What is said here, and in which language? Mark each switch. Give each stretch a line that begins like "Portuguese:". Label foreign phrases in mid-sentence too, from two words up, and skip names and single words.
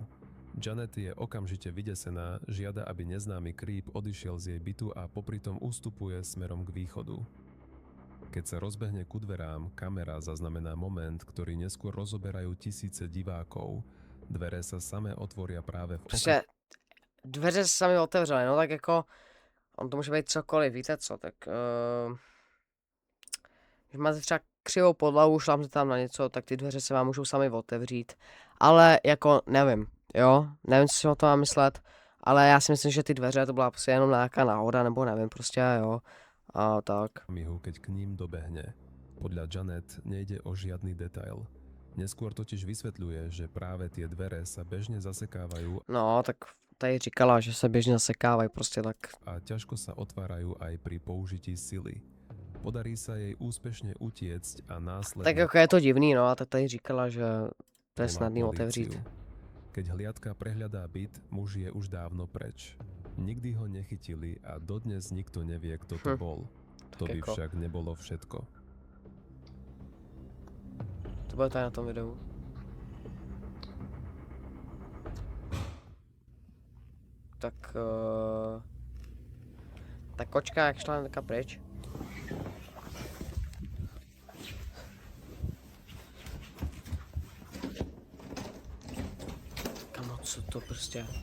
Slovak: Janet je okamžite vydesená, žiada, aby neznámy creep odišiel z jej bytu a popritom ustupuje smerom k východu. Keď sa rozbehne ku dverám, kamera zaznamená moment, ktorý neskôr rozoberajú tisíce divákov. Dvere sa samé otvoria práve v
Czech: prostě dveře se sami otevřely, no tak jako, on to může být cokoliv, víte co, tak když máte třeba křivou podlahu, šlápnete tam na něco, tak ty dveře se vám můžou sami otevřít, ale jako nevím, jo, nevím, co si o tom mám myslet, ale já si myslím, že ty dveře to byla prostě jenom nějaká náhoda, nebo nevím, prostě jo, a tak.
Slovak: okamihu, keď k ním dobehne. Podľa Janet nejde o žiadny detail. Neskôr totiž vysvetľuje, že práve tie dvere sa bežne zasekávajú
Czech: No, tak tady říkala, že se běžně zasekávají prostě tak.
Slovak: a ťažko sa otvárajú aj pri použití sily. Podarí sa jej úspešne utiecť a následne
Czech: Tak jako je to divný, no, a tak tady říkala, že to je
Slovak: volá
Czech: snadný
Slovak: políciu.
Czech: otevřít.
Slovak: Keď hliadka prehľadá byt, muž je už dávno preč. Nikdy ho nechytili a dodnes nikto nevie, kto to bol. To by
Czech: jako-
Slovak: však nebolo všetko.
Czech: To bude tady na tom videu. Tak, tak kočka jak šla hnedka pryč. Kamo, co to prostě?